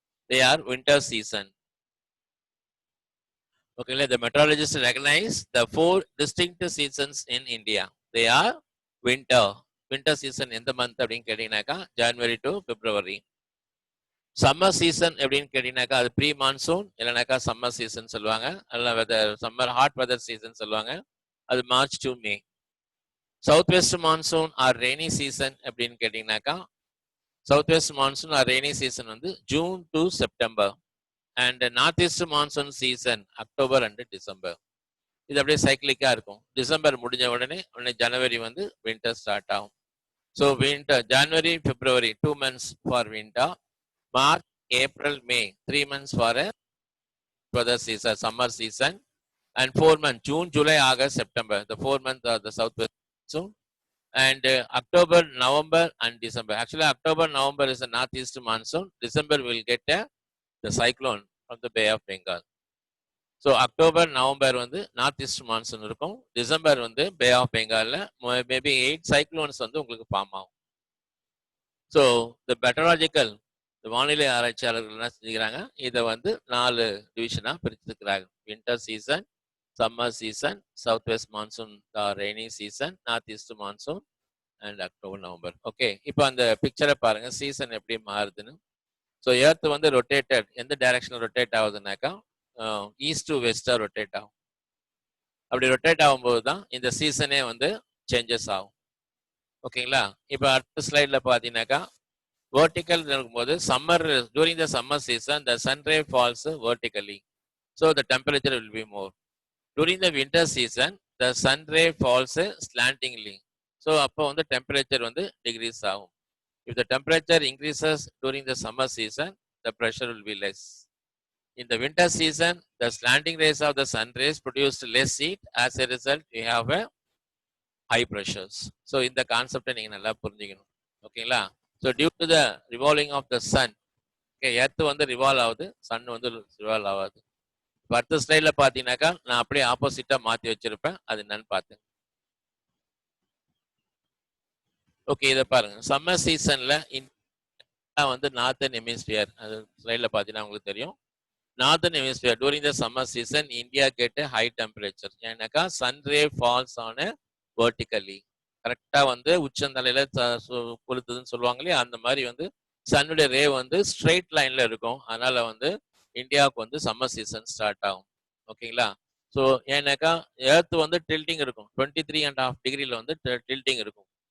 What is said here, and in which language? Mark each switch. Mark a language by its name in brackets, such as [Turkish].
[English] They are winter season. Okay, the meteorologists recognize the 4 distinct seasons in India. They are winter. Winter season in the month [Tamil] அப்படின்னு கேட்டீங்கன்னாக்கா [English] January to February. [Tamil] Summer season எப்படின்னு கேட்டீங்கன்னாக்கா அது pre monsoon இல்லைனாக்கா summer season சொல்லுவாங்க, அல்ல weather summer hot weather season சொல்லுவாங்க, அது March to May. [English] south west monsoon or rainy season [Tamil] அப்படின்னு கேட்டீங்கன்னாக்கா [English] South west monsoon or rainy season வந்து June to September. And north east monsoon season October and December. [Tamil] இது அப்படியே சைக்கிளிக்கா இருக்கும். December முடிஞ்ச உடனே ஜனவரி வந்து வின்டர் ஸ்டார்ட் ஆகும். So winter January February 2 months for winter. [English] March, April, May, 3 months for the season, summer season, and 4 months, June, July, August, September, the 4 months are the southwest monsoon. And October, November, and December. Actually, October, November is a northeast monsoon. December will get the cyclone from the Bay of Bengal. [Tamil] So October November வந்து north east monsoon இருக்கும். December வந்து bay of பெங்காலில் maybe 8 cyclones வந்து உங்களுக்கு form ஆகும். So the மெட்டராலஜிக்கல் வானிலை ஆராய்ச்சியாளர்கள் என்ன செஞ்சுக்கிறாங்க, இதை வந்து 4 டிவிஷனாக பிரிச்சுக்கிறாங்க. [English] Winter season, summer season, south west monsoon rainy season, north east monsoon and October November. [Tamil] Okay, இப்போ அந்த பிக்சரை பாருங்க, சீசன் எப்படி மாறுதுன்னு. ஸோ எர்த் வந்து ரொட்டேட்டட் எந்த டைரக்ஷனில் rotate ஆகுதுனாக்கா east to Vesta rotate ஆகும். அப்படி ரொட்டேட் ஆகும்போது தான் இந்த சீசனே வந்து சேஞ்சஸ் ஆகும். ஓகேங்களா? இப்போ அடுத்த ஸ்லைட்ல பார்த்தீங்கன்னாக்கா வெர்டிக்கல் இருக்கும்போது summer [English] During the summer season the sunray falls vertically, so the temperature will be more. During the winter season the sunray falls slantingly, [Tamil] so அப்போ வந்து டெம்பரேச்சர் வந்து டிகிரீஸ் ஆகும். [English] If the temperature increases during the summer season the pressure will be less. In the winter season, the slanting rays of the sun rays produced less heat. As a result, we have a high pressures. So, in the concept, [Tamil] நீங்க நல்லா புரிஞ்சுக்கணும். ஓகேங்களா? [English] So, due to the revolving of the sun, okay, [Tamil] earth வந்து revolve ஆகுது, Sun வந்து revolve ஆகாது. அடுத்த ஸ்லைட்ல பாத்தீங்கன்னாக்கா நான் அப்படியே ஆப்போசிட்டா மாத்தி வச்சிருப்பேன், அது என்னன்னு பாத்துங்க. ஓகே, இதை பாருங்க. சம்மர் சீசன்ல வந்து நார்த்தன் ஹெமிஸ்பியர், அது ஸ்லைட்ல பாத்தீங்கன்னா உங்களுக்கு தெரியும். [English] Northern hemisphere during the summer season, India get a high temperature. [Tamil] ஏன்னாக்கா [English] sun ray falls on vertically, [Tamil] கரெக்டா வந்து உச்சந்தலையில கொளுத்துதுன்னு சொல்லுவாங்க இல்லையா, அந்த மாதிரி வந்து சன்னுடைய ரே வந்து ஸ்ட்ரெயிட் லைன்ல இருக்கும். அதனால வந்து இந்தியாவுக்கு வந்து சம்மர் சீசன் ஸ்டார்ட் ஆகும். ஓகேங்களா? ஸோ ஏன்னாக்கா எர்த் வந்து டில்ட்டிங் இருக்கும், 23.5 டிகிரில வந்து டில்ட்டிங் இருக்கும்.